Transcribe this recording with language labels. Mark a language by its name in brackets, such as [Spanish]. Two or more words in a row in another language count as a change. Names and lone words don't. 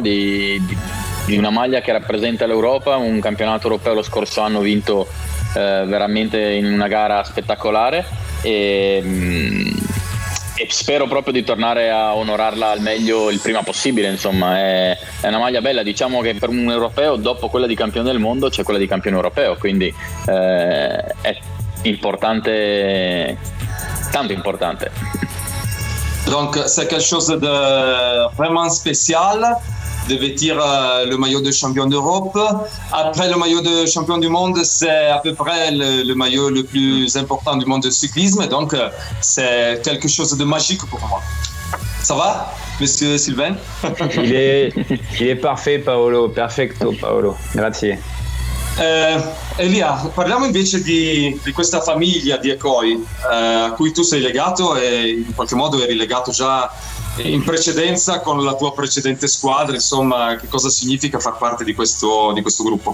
[Italian] di una maglia che rappresenta l'Europa. Un campionato europeo lo scorso anno vinto veramente in una gara spettacolare, e spero proprio di tornare a onorarla al meglio il prima possibile. Insomma, è una maglia bella. Diciamo che per un europeo, dopo quella di campione del mondo, c'è quella di campione europeo, quindi è importante, tanto importante. [French] Donc c'est quelque chose de vraiment spécial de vêtir le maillot de champion d'Europe. Après le maillot de champion du monde, c'est à peu près le maillot le plus important du monde de cyclisme, donc c'est quelque chose de magique pour moi. Ça va, monsieur Sylvain? Il est parfait, [Italian] Paolo, perfetto Paolo, grazie. Elia, parliamo invece di questa famiglia di Ekoi a cui tu sei legato, e in qualche modo eri legato già in precedenza con la tua precedente squadra. Insomma, che cosa significa far parte di questo gruppo?